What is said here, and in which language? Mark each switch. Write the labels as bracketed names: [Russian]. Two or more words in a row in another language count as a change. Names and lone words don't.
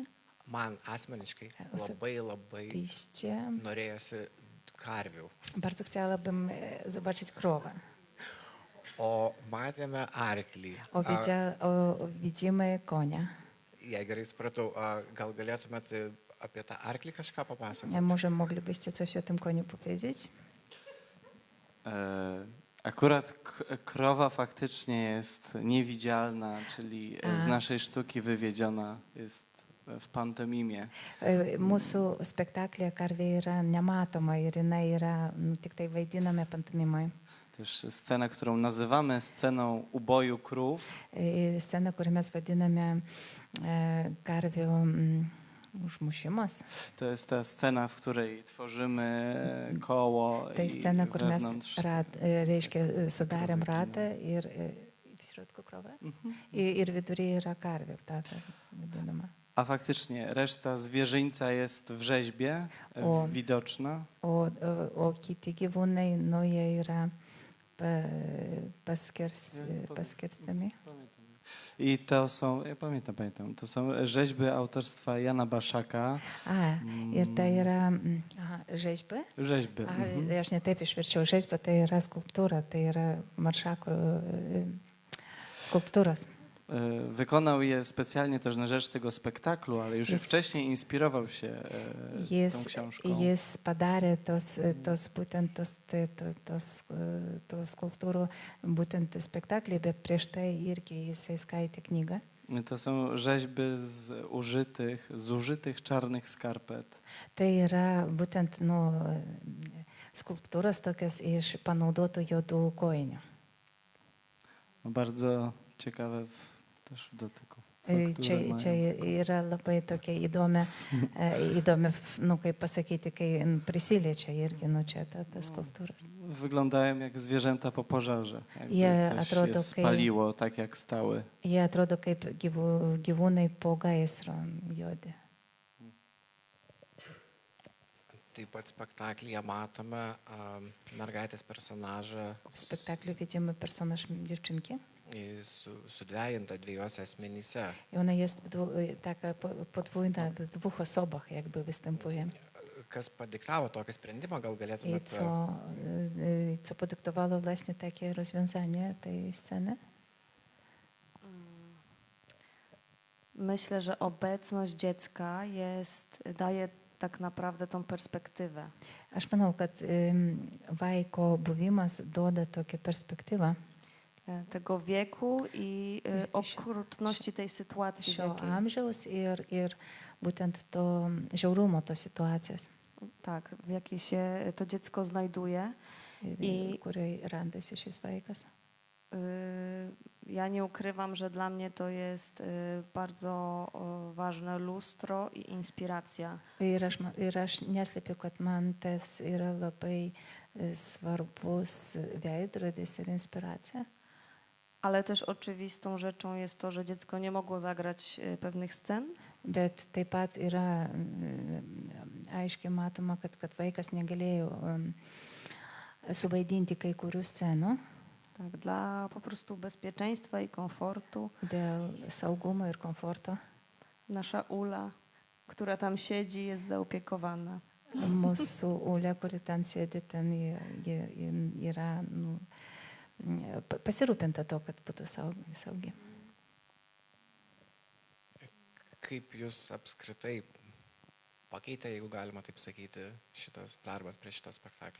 [Lithuanian] man asmeniškai labai [Polish] osobiście [Lithuanian] norėjosi karvių. [Polish] bardzo chciałabym zobaczyć krowę. [Lithuanian] O matėme arklį. [Polish] Widzimy konia. [Lithuanian] Jei gerai supratau, gal galėtumėte apie tą arklį kažką papasakoti? [Polish] Może moglibyście coś o tym koniu powiedzieć? Akurat krowa faktycznie jest niewidzialna, czyli z naszej sztuki wywiedziona jest w pantomimie. [Lithuanian] Mūsų spektaklė karvė yra nematoma ir jinai yra tik tai vaidiname pantomimoje. [Polish] Też scena, którą nazywamy sceną uboju krów, [Lithuanian] Scena, kurią mes vadiname karvių užmušimas. [Polish] to jest ta scena, w której tworzymy koło [Lithuanian] Tai [Polish] i [Lithuanian] scena, kur mes [Polish] wewnątrz [Lithuanian] reiškia sudarėm ratą ir [Polish] w środku krowę. [Lithuanian] Ir viduryje yra karvė, ta vadinama. [Polish] A faktycznie reszta zwierzyńca jest w rzeźbie widoczna. [Lithuanian] O kiti gyvūnai, nu jie yra paskirstami. [Polish] I to są, ja pamiętam, to są rzeźby autorstwa Jana Baszaka. [Lithuanian] Ir tai yra rzeźby. [Polish] Rzeźby. [Lithuanian] Aš ne taip išverčiau, rzeźba tai yra skulptūra, tai yra Maršako skulptūros. [Polish] Wykonał je specjalnie też na rzecz tego spektaklu, ale już wcześniej inspirował się tą książką. [Lithuanian] Jis padarė tos skulptūrų būtent spektaklį, bet prieš tai irgi jisai skaitė knygą. [Polish] To są rzeźby z użytych czarnych skarpet. [Lithuanian] Tai yra būtent skulptūros tokias iš panaudotų juodų kojinių. [Polish] bardzo ciekawe też w dotyku. [Lithuanian] Čia, [Polish] Fakturę [Lithuanian] čia [Polish] mają taką. [Lithuanian] yra labai tokia įdomi, nu, kaip pasakyti, kai prisiliečia irgi, nu, čia ta skulptūra. [Polish] Wyglądają jak zwierzęta po pożarze. Jakby [Lithuanian] Je [Polish] coś [Lithuanian] atrodo, [Polish] się [Lithuanian] kai- [Polish] spaliło tak jak stały. [Lithuanian] Jie atrodo kaip gyvūnai po gaisro juodi. Taip pat spektaklyje matome mergaitės personažą [Polish] Spektaklį vidimy personaż dziewczynki. [Lithuanian] sudvejintą dviejose asmenyse. [Polish] I ona jest taka podwójna, w dwóch osobach jakby występuje. [Lithuanian] Kas padiktavo tokį sprendimą, gal [Polish] I [Lithuanian] galėtumėte [Polish] co podyktowało właśnie takie rozwiązanie tej sceny? Myślę, że obecność dziecka daje tak naprawdę tą perspektywę. [Lithuanian] Aš manau, kad vaiko buvimas duoda tokią perspektyvą [Polish] Tego wieku i Się- okrutności tej sytuacji. w [Lithuanian] šio [Polish] jakiej- [Lithuanian] amžiaus ir būtent to žiaurumo tos situacijos, [Polish] Tak, w jakiej się to dziecko znajduje. I- [Lithuanian] kurioje randasi šis vaikas. [Polish] Ja nie ukrywam, że dla mnie to jest bardzo ważne lustro i inspiracja. [Lithuanian] Ir aš neslėpiu, kad man tas yra labai svarbus veidrodis ir inspiracija. [Polish] Ale też oczywistą rzeczą jest to, że dziecko nie mogło zagrać pewnych scen. [Lithuanian] Bet taip pat yra aiškiai matoma, kad vaikas negalėjo suvaidinti kai kurių scenų [Polish] Tak, dla po prostu bezpieczeństwa i komfortu. [Lithuanian] dėl saugumo ir komforto. [Polish] Nasza Ula, która tam siedzi, jest zaopiekowana. [Lithuanian] Mūsų Ulė, kuri ten sėdi, ten ji yra pasirūpinta to, kad būtų saugi. kaip jūs apskritai pakeitė, jeigu galima taip sakyti, šitas darbas prie šito spektaklio?